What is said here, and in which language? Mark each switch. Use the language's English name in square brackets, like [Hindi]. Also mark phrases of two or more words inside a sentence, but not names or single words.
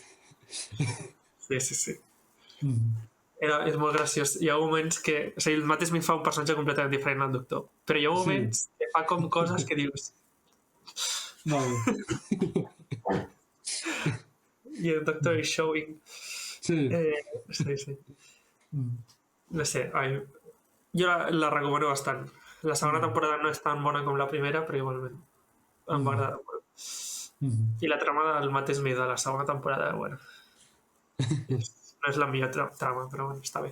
[Catalan] Sí. És molt graciós. Hi ha moments que... O sigui, el Matt Smith fa un personatge completament diferent al Doctor, però hi ha moments que fa com coses que dius... Vale. I el Doctor [English] is showing... [Catalan] Sí. Sí. No sé, jo la recomano bastant. La segona temporada no és tan bona com la primera, però igualment em va agradar molt. I la trama del Matt Smith de la segona temporada, bueno, no és la millor trama, però bueno, està bé.